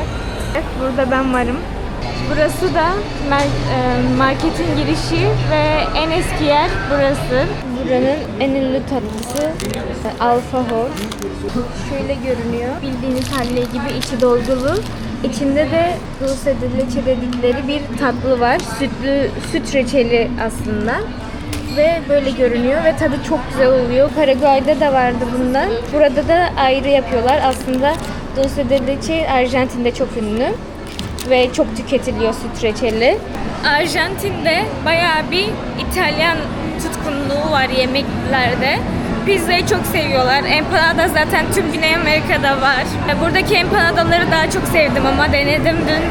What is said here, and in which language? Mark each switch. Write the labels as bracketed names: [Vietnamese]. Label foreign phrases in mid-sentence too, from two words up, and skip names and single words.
[Turkish] Evet, burada ben varım. Burası da marketin girişi ve en eski yer burası. Buranın en ünlü tatlısı alfajor. Şöyle görünüyor. Bildiğiniz halle gibi içi dolgulu. İçinde de [Spanish] dulce de leche [Turkish] dedikleri bir tatlı var. Süt reçeli aslında. Ve böyle görünüyor ve tadı çok güzel oluyor. Paraguay'da da vardı bundan. Burada da ayrı yapıyorlar. Aslında [Spanish] dulce de leche [Turkish] Arjantin'de çok ünlü ve çok tüketiliyor süt reçeli. Arjantin'de bayağı bir İtalyan tutkunluğu var yemeklerde. Pizzayı çok seviyorlar. Empanada zaten tüm Güney Amerika'da var. Buradaki empanadaları daha çok sevdim ama denedim dün.